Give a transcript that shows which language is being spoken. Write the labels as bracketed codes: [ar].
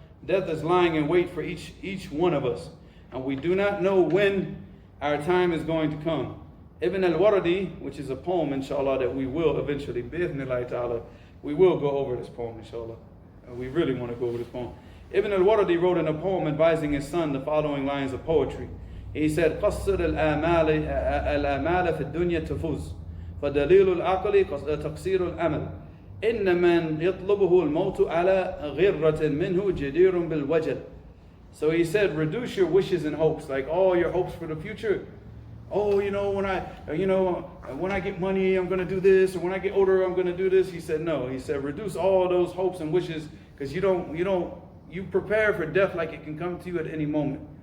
[en] Death is lying in wait for each one of us, and we do not know when our time is going to come. Ibn al-Wardi, which is a poem, inshallah, that we will eventually, bi'ithnillahi ta'ala, we will go over this poem, inshallah. We really want to go over this poem. Ibn al-Wardi wrote in a poem advising his son the following lines of poetry. He said, [ar] قصر الآمال في الدنيا تفوز فدليل العقل تقصير الأمل إن من يطلبه الموت على غرة منه جدير بالوجل. [en] So he said, reduce your wishes and hopes, like all your hopes for the future. Oh, when I get money, I'm going to do this, or when I get older, I'm going to do this. He said, no. He said, reduce all those hopes and wishes, because you prepare for death like it can come to you at any moment.